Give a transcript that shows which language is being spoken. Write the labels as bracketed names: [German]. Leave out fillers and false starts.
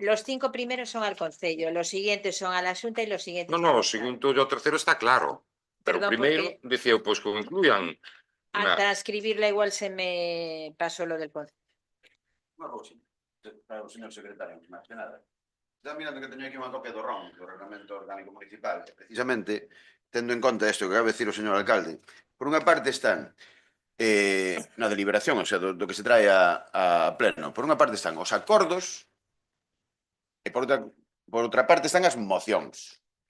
[Spanish] Los 5 primeros son al Concello, los siguientes son a la Xunta y los siguientes... [Galician] No, o segundo e o terceiro está claro. Pero o primeiro, dicía, pois que o incluían. [Spanish] Al transcribirla igual se me pasó lo del Concello. [Galician] Bueno, sí, para o señor secretario, máis que nada. Está mirando que teño aquí unha copia do ROM, do Reglamento Orgánico Municipal, que precisamente, tendo en conta isto que acaba de decir o señor alcalde, por unha parte están na deliberación, o sea, do que se trae a pleno, por unha parte están os acordos e por outra parte están as mocións.